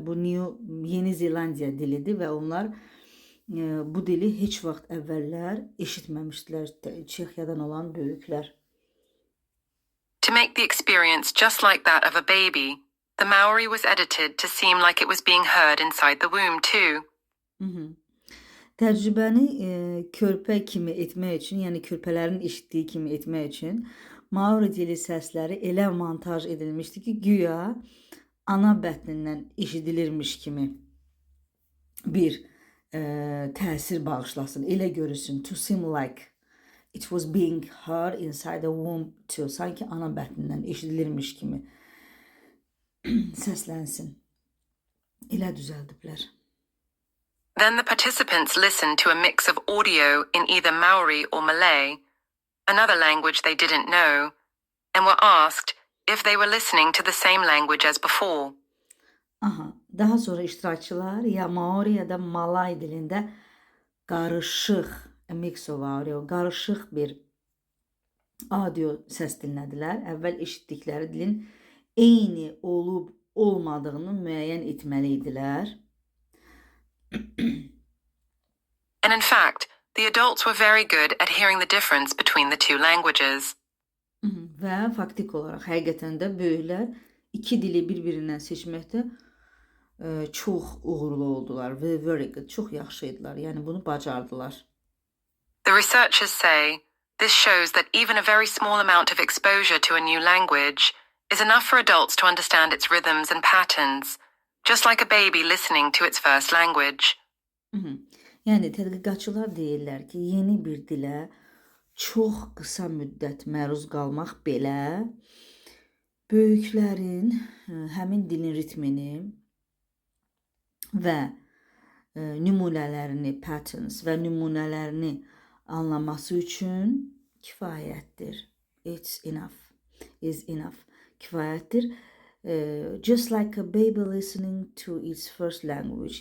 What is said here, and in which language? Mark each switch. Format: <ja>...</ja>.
<az>Bu Yeni Zelandiya dilidir və onlar bu dili heç vaxt əvvəllər eşitməmişdilər, Çexiyadan olan böyüklər.</az> <en>To make the experience just like that of a baby, the Maori was edited to seem like it was being heard inside the womb too.</en> <az>Təcrübəni körpə kimi etmək üçün, yəni körpələrin eşitdiyi kimi etmək üçün Maori dili səsləri elə montaj edilmişdi ki, güya ana bətnindən eşidilirmiş kimi bir təsir bağışlasın, elə görürsün.</az> <en>To seem like it was being heard inside the womb too.</en> <az>Sanki ana bətnindən eşidilirmiş kimi səslənsin. Elə düzəldiblər.</az> <en>Then the participants listened to a mix of audio in either Maori or Malay, another language they didn't know, and were asked if they were listening to the same language as before.</en> <az>Aha, daha sonra iştirakçılar ya Maori ya da Malay dilində qarışıq,</az> <en>a mix of audio,</en> <az>qarışıq bir audio səs dinlədilər. Əvvəl eşitdikləri dilin eyni olub olmadığını müəyyən etməli idilər.</az> <en>And in fact, the adults were very good at hearing the difference between the two languages.</en> <az>Və faktik olaraq həqiqətən də böyüklər iki dili bir-birindən seçməkdə çox uğurlu oldular.</az> <en>Very good,</en> <az>çox yaxşı idilər. Yəni bunu bacardılar.</az> <en>The researchers say this shows that even a very small amount of exposure to a new language is enough for adults to understand its rhythms and patterns, just like a baby listening to its first language.</en> <az>Yəni tədqiqatçılar deyirlər ki, yeni bir dilə çox qısa müddət məruz qalmaq belə böyüklərin həmin dilin ritmini və nümunələrini, patterns və nümunələrini anlaması üçün kifayətdir.</az> <en>It's enough. Is enough.</en> <az>Kifayətdir.</az> <en>Just like a baby listening to its first language.</en>